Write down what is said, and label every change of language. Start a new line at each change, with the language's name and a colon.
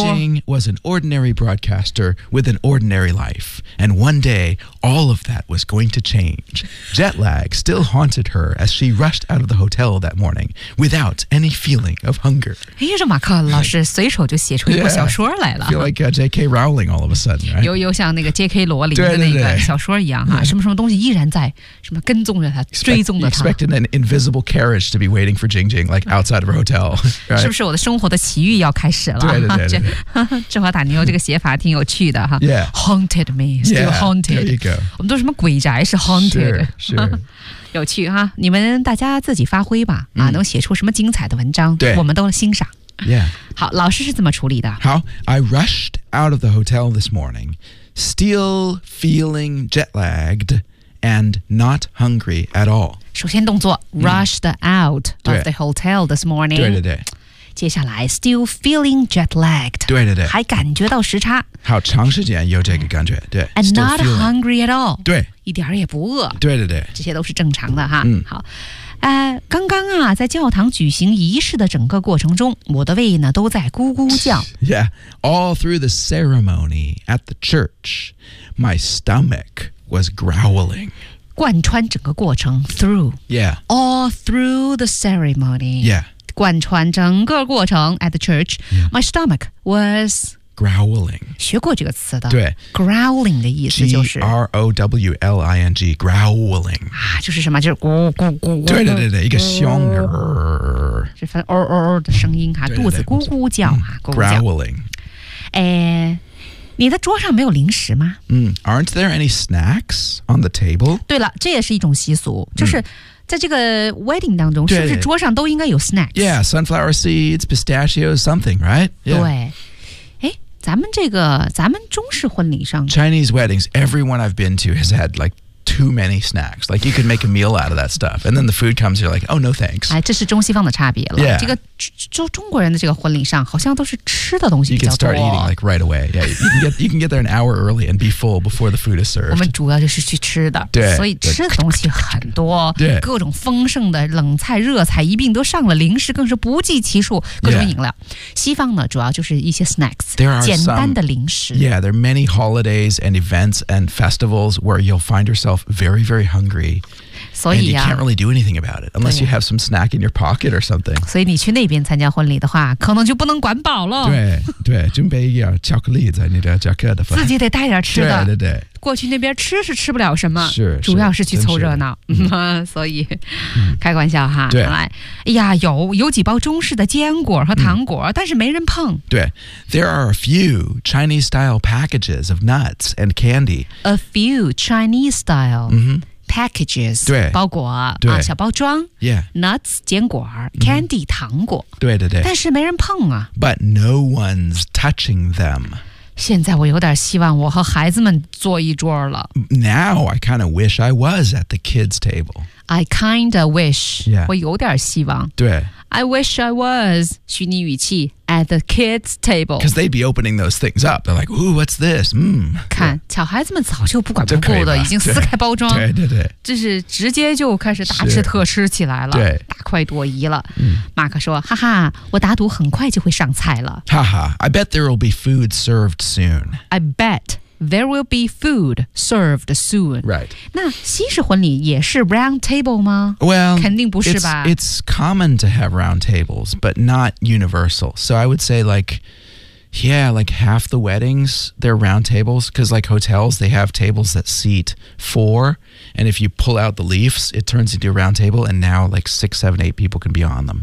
English: Jing Jing was an ordinary broadcaster with an ordinary life, and one day, all of that was going to change. Jet lag still haunted her as she rushed out of the hotel that morning without any feeling of hunger.
Chinese: 哎，这马克老师随手就写出一部小说来了。
English: Yeah, feel like J.K. Rowling all of a sudden, right?
Chinese: 又像那个 J.K. 罗琳的那个小说一样哈。什么什么东西依然在什么跟踪着他追踪着他
English: expecting an invisible carriage to be waiting for Jing Jing like outside of her hotel、right?
Chinese: 是不是我的生活的奇遇要开始了对对对对芝华塔尼欧这个写法挺有趣的哈
English: yeah. Haunted me still haunted yeah, there you go.
Chinese: 我们都什么鬼宅是 haunted 是、
English: sure.
Chinese: 有趣哈你们大家自己发挥吧、mm. 啊，能写出什么精彩的文章对我们都欣赏
English: yeah
Chinese: 好老师是怎么处理的
English: 好 I rushed out of the hotel this morningStill feeling jet lagged and not hungry at all.
Chinese: 首先动作
English: rushed out of the hotel this morning.
Chinese: 对对对。接下来
English: still feeling jet lagged.
Chinese: 对对对。还感觉到时差。好长时间有这个感觉。对。
English: And not hungry at all.
Chinese: 对。一点也不饿。对对对。这些都是正常的哈。嗯。好。刚刚啊，在教堂举行仪式的整个过程中，我的胃呢都在咕咕叫。
English: Yeah, all through the ceremony at the church, my stomach was growling.
Chinese: 贯穿整个过程
English: through. Yeah. All through the ceremony. Yeah.
Chinese: 贯穿整个过程
English: at the church,、 yeah. my stomach was growling.
Chinese: 学过这个词的。对。 Growling 的意思就是。
English: G-R-O-W-L-I-N-G, growling.
Chinese: 啊就是什么就是咕咕咕咕。对对对对一个凶。这份哦哦的声音哈、啊、肚子咕咕叫哈、啊。
English: Growling.
Chinese: 哎你的桌上没有零食吗
English: 嗯 ,aren't there any snacks on the table?
Chinese: 对了这也是一种习俗就是。嗯在这个 wedding 当中是不是桌上都应该有 snacks?
English: Yeah, sunflower seeds, pistachios, something, right?、Yeah.
Chinese: 对。诶咱们这个咱们中式婚礼上。
English: Chinese weddings, everyone I've been to has had like too many snacks. Like, you could make a meal out of that stuff. And then the food comes, you're like, oh, no thanks.
Chinese: 哎，这是中西方的差别了。
English: Yeah.
Chinese: 这个中国人的这个婚礼上好像都是吃的东西比较多。
English: You can start eating, like, right away. Yeah, you can get there an hour early and be full before the food is served.
Chinese: 我们主要就是去吃的。对。所以吃的东西很多。对。各种丰盛的冷菜、热菜一并都上了，零食更是不计其数，各种饮料。
English: Yeah.
Chinese: 西方呢，主要就是一些 snacks,
English: there are
Chinese: 简单的零食。
English: Yeah, there are many holidays and events and festivals where you'll find yourself very, very hungry. So, and you can't really do anything about it unless you have some snack in your pocket or something. So, if you go to that side for the wedding, you probably can't be filled. Right, right. Prepare some chocolate in your jacket. You have to bring some food. Right, right.
Chinese: 过去那边吃是吃不了什么，是主要是去凑热闹，所以、开玩笑哈。对，来，哎呀，有几包中式的坚果和糖果、但是没人碰。
English: 对 ，There are a few Chinese style packages of nuts and candy. A few Chinese style、packages.
Chinese: 对，包裹对啊，小包装。
English: Yeah,
Chinese: nuts 坚果 ，candy、糖果。对对对，但是没人碰啊。
English: But no one's touching them.
Chinese: 现在我有点希望我和孩子们坐一桌了。
English: Now I kind of wish I was at the kids' table. I kind of wish. Yeah.
Chinese: 我有点希望。对。
English: I wish I was, 虚拟语气 at the kids' table. Because they'd be opening those things up. They're like, ooh, what's this?
Chinese: 看，小孩子们早就不管不顾的，已经撕开包装。对对对。这是直接就开始大吃特吃起来了。对。大快朵颐了。马克说，哈哈，我打赌很快就会上菜了。
English: 哈哈 ,I bet there will be food served soon. I bet. There will be food served soon. Right.
Chinese: 那西式婚礼也是 round table 吗
English: ？Well,
Chinese: 肯定不是吧
English: ？It's common to have round tables, but not universal. So I would say, like, yeah, like half the weddings they're round tables because, like, hotels they have tables that seat four, and if you pull out the leaves, it turns into a round table, and now like 6, 7, 8 people can be on them.